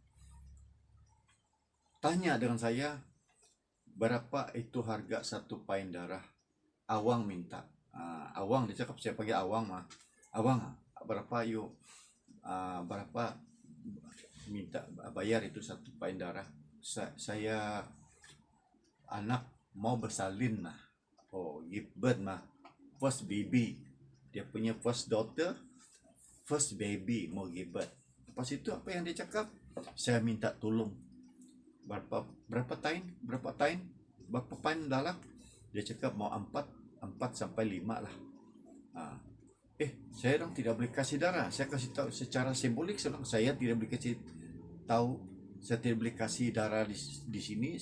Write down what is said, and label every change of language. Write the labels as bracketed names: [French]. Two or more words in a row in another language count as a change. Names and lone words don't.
[Malay] Tanya dengan saya, berapa itu harga 1 pint darah? Awang minta. Awang, dia cakap, saya panggil Awang mah. Awang, berapa yuk? Berapa minta bayar itu 1 pint darah? Saya anak mau bersalin mah. [English] Give birth mah. First baby. [Malay] Dia punya [English] first daughter, first baby mau give birth. [Malay] Lepas itu apa yang dia cakap? Saya minta tolong. Berapa pint darah? Dia cakap mau 4 sampai 5 lah. Saya dong tidak boleh kasih darah. Saya kasih tahu secara simbolik, saya tidak boleh kasih tahu, saya tidak boleh kasih darah di sini.